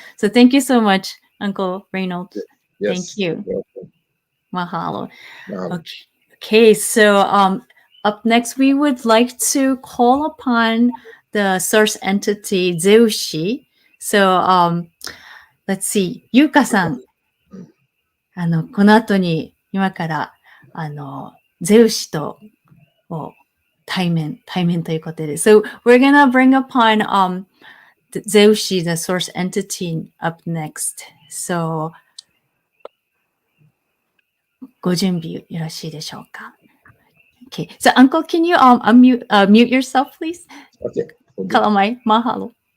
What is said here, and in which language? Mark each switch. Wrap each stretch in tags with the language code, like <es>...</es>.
<en>So thank you so much, Uncle Reynolds. Yes. Thank you. Mahalo. Mahalo. Okay. So up next, we would like to call upon the source entity Zeushi. So let's see, Yuka-san.</en> <ja>この後に今からゼウシと対面ということで。</ja> <en>So we're gonna bring upon Zeushi, the source entity, up next.</en> <ja>So ご準備よろしいでしょうか?</ja> <en>Okay. So Uncle, can you mute yourself, please? Okay.</en> <haw>Kalamai, mahalo.</haw>